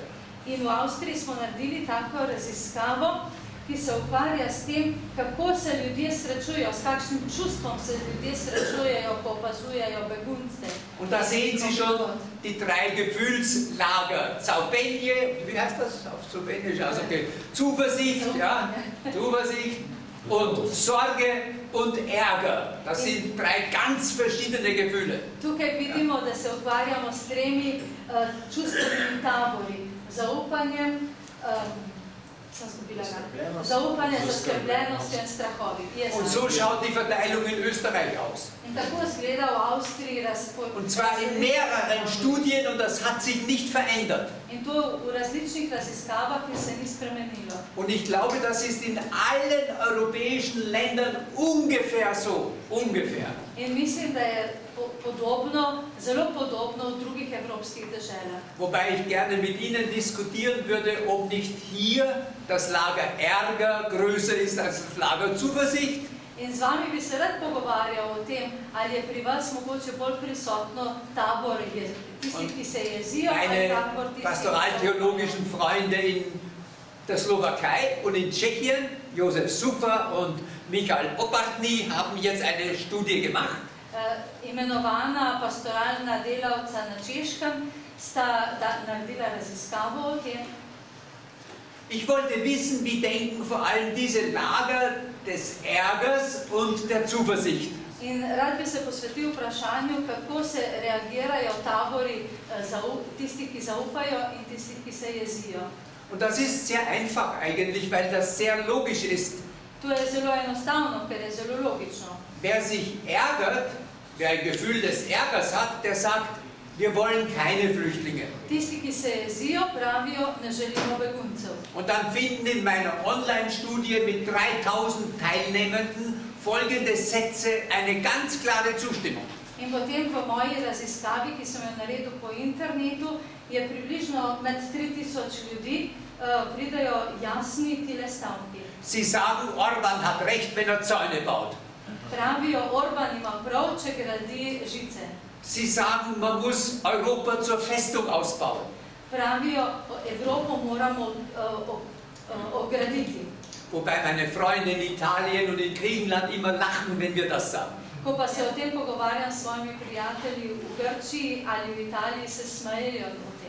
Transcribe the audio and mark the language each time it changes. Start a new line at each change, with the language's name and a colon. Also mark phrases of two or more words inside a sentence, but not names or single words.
Slovenian: In v Avstriji smo naredili tako raziskavo, ki se ukvarja s tem, kako se ljudje srečujejo, s kakšnim čustvom se ljudje srečujejo, ko opazujejo begunce.
German: Und da sehen Sie schon die drei Gefühlslager. Zaubenie, wie heißt das auf Slowenisch? Also okay. Zuversicht, ja, Zuversicht und Sorge und Ärger. Das sind drei ganz verschiedene Gefühle.
Slovenian: Tukaj vidimo, da se ukvarjamo s tremi čustvenimi tabori. Zaupanjem, zaupanje, zaskrbljenostjo in strahovi.
German: Und so schaut die Verteilung in Österreich aus.
Slovenian: In tako izgleda v Avstriji
German: Und zwar in mehreren Studien, und das hat sich nicht verändert.
Slovenian: In to v različnih raziskavah, ki se ni spremenilo.
German: Und ich glaube, das ist in allen europäischen Ländern ungefähr so. Ungefähr.
Slovenian: In mislim, da je podobno, zelo podobno v drugih evropskih deželah.
German: Wobei ich gerne mit Ihnen diskutieren würde, ob nicht hier das Lager Ärger größer ist als das Lager Zuversicht.
Slovenian: In z vami bi se rad pogovarjal o tem, ali je pri vas mogoče bolj prisotno tabor tisti, ki se jezijo, ali tabor tisti,
German: pastoraltheologischen Freunde in der Slowakei und in Tschechien, Josef Sufer und Michael Opartny, haben jetzt eine Studie gemacht.
Slovenian: Imenovana pastoralna delavca na Češkem sta naredila raziskavo o tem.
German: Ich wollte wissen, wie denken vor allem diese Lager des Ärgers und der Zuversicht.
Slovenian: In rad bi se posvetil vprašanju, kako se reagirajo tabori tisti, ki zaupajo in tisti, ki se jezijo.
German: Und das ist sehr einfach eigentlich, weil das sehr logisch ist.
Slovenian: To je zelo enostavno, ker je zelo logično.
German: Wer sich ärgert, wer ein Gefühl des Ärgers hat, der sagt, wir wollen keine Flüchtlinge.
Slovenian: Tisti, ki se jezijo, pravijo, ne želimo beguncev.
German: Und dann finden in meiner Online-Studie mit 3000 Teilnehmenden folgende Sätze eine ganz klare Zustimmung.
Slovenian: In potem v moji raziskavi, ki sem jo naredil po internetu, je približno med 3000 ljudi, pridajo jasni tile stavki.
German: Sie sagen, Orban hat recht, wenn er Zäune baut.
Slovenian: Pravijo, Orban ima prav, če gradi žice.
German: Sie sagen, man muss Europa zur Festung ausbauen.
Slovenian: Pravijo, Evropo moramo ograditi.
German: Wobei meine Freunde in Italien und in Griechenland immer lachen, wenn wir das sagen.
Slovenian: Ko pa se o tem pogovarjam s svojimi prijatelji v Grčiji ali v Italiji, se smejejo o tem.